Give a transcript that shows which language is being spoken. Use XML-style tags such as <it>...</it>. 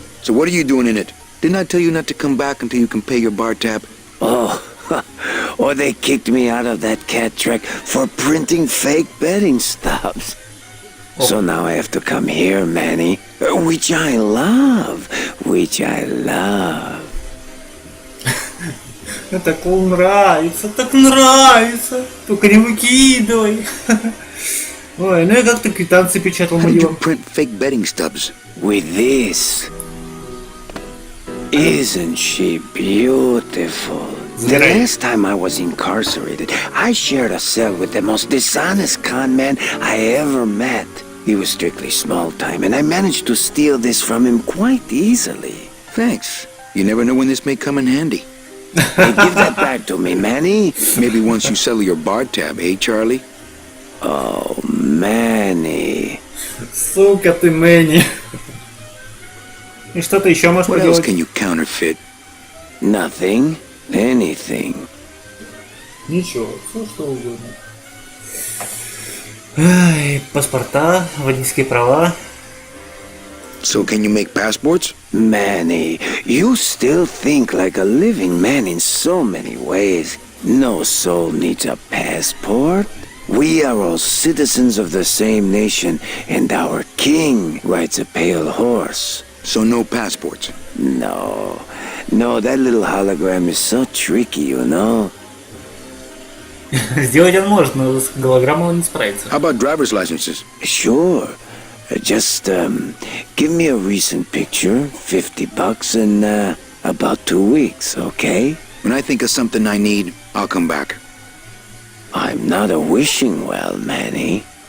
<en>So what are you doing in it? Didn't I tell you not to come back until you can pay your bar tab? Oh, or they kicked me out of that cat track for printing fake betting stubs. So now I have to come here, Manny, which I love, which I love.</en> <ru>Так нравится, так нравится. Только не выкидывай. Ой, ну я как-то квитанции печатал</ru> <en>How did you</en> <ru>моё.</ru> <en>print fake betting stubs? With this. Isn't she beautiful? The Right. last time I was incarcerated, I shared a cell with the most dishonest con man I ever met. He was strictly small time, and I managed to steal this from him quite easily. Thanks. You never know when this may come in handy. Hey, give that back to me, Manny. Maybe once you settle your bar tab, eh, Charlie? Oh, Manny.</en> <ru>Сука ты, Мэнни. И что ты еще можешь</ru> <en>What else</en> <ru>поделать?</ru> <en>can you counterfeit? Nothing. Anything.</en> <ru>Ничего, все что угодно. Ай, паспорта, водительские права.</ru> <en>So can you make passports? Manny, you still think like a living man in so many ways. No soul needs a passport. We are all citizens of the same nation, and our king rides a pale horse. So no passports. No, No, that little hologram is so tricky, you know.</en> <ru>Сделать он может, но с голограммой он не справится.</ru> <en>How about driver's licenses? Sure. Just give me a recent picture, $50 in about 2 weeks, okay? When I think of something I need, I'll come back. I'm not a wishing well, Manny.</en>